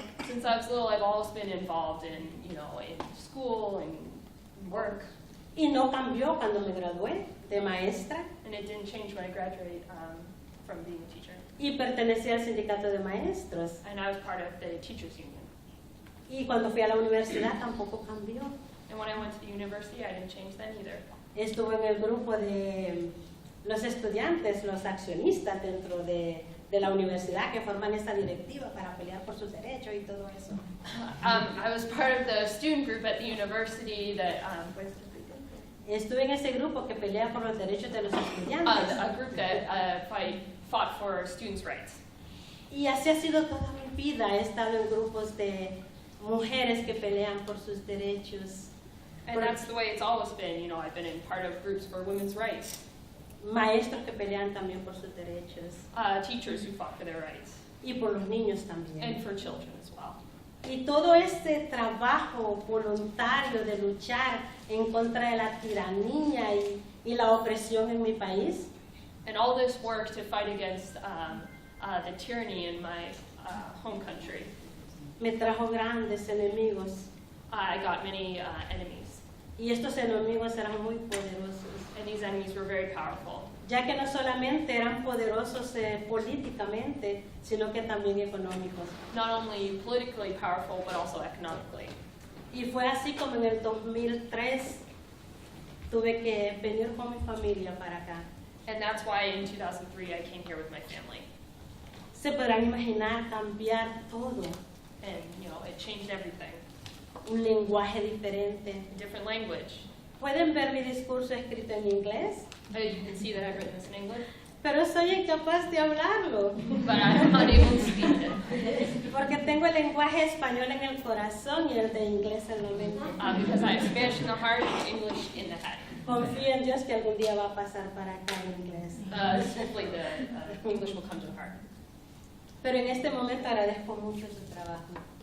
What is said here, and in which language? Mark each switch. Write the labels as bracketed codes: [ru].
[en] Since I was little, I've always been involved in school and work. [es] Y no cambió cuando me gradué de maestra. [en] And it didn't change when I graduated from being a teacher. [es] Y pertenecía al sindicato de maestros. [en] And I was part of the teachers union. [es] Y cuando fui a la universidad tampoco cambió. [en] And when I went to the university, I didn't change then either. [es] Estuve en el grupo de los estudiantes, los accionistas dentro de la universidad que forman esta directiva para pelear por sus derechos y todo eso. [en] I was part of the student group at the university that [es] Estuve en ese grupo que pelea por los derechos de los estudiantes. [en] a group that fought for students' rights. [es] Y así ha sido toda mi vida. He estado en grupos de mujeres que pelean por sus derechos. [en] And that's the way it's always been. You know, I've been in part of groups for women's rights. [es] Maestros que pelean también por sus derechos. [en] Teachers who fought for their rights. [es] Y por los niños también. [en] And for children as well. [es] Y todo este trabajo voluntario de luchar en contra de la tiranía y la opresión en mi país. [en] And all this work to fight against the tyranny in my home country. [es] Me trajo grandes enemigos. [en] I got many enemies. [es] Y estos enemigos eran muy poderosos. [en] And these enemies were very powerful. [es] Ya que no solamente eran poderosos políticamente, sino que también económicos. [en] Not only politically powerful, but also economically. [es] Y fue así como en el 2003 tuve que venir con mi familia para acá. [en] And that's why in 2003 I came here with my family. [es] Se podrán imaginar cambiar todo. [en] And, you know, it changed everything. [es] Un lenguaje diferente. [en] A different language. [es] Pueden ver mi discurso escrito en inglés, [en] You can see that I've written this in English, [es] pero soy incapaz de hablarlo. [en] but I'm unable to speak it. [es] Porque tengo el lenguaje español en el corazón y el de inglés en la mente. [en] Because I have Spanish in the heart and English in the head. [es] Confío en Dios que algún día va a pasar para acá en inglés. [en] Hopefully the English will come to the heart. [es] Pero en este momento agradezco mucho su trabajo.